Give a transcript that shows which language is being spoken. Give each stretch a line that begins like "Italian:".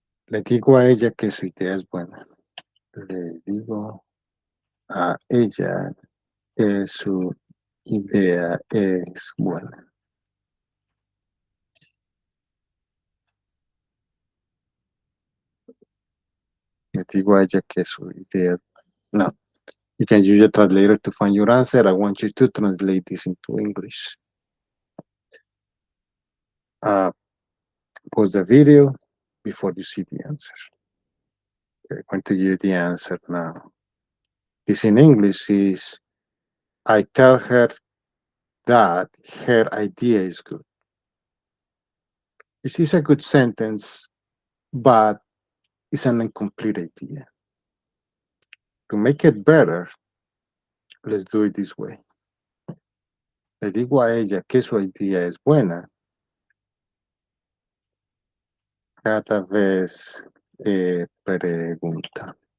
Spanish: Le digo a ella que su idea es buena. Le digo a ella que su idea es buena. Le digo a ella que su idea.
English: No, you can use your translator to find your answer. I want you to translate this into English. Pause the video before you see the answer. I'm going to give you the answer now. This in English is, I tell her that her idea is good. This is a good sentence, but it's an incomplete idea. To make it better, let's do it this way.
Spanish: Le digo a ella que su idea es buena cada vez que pregunta.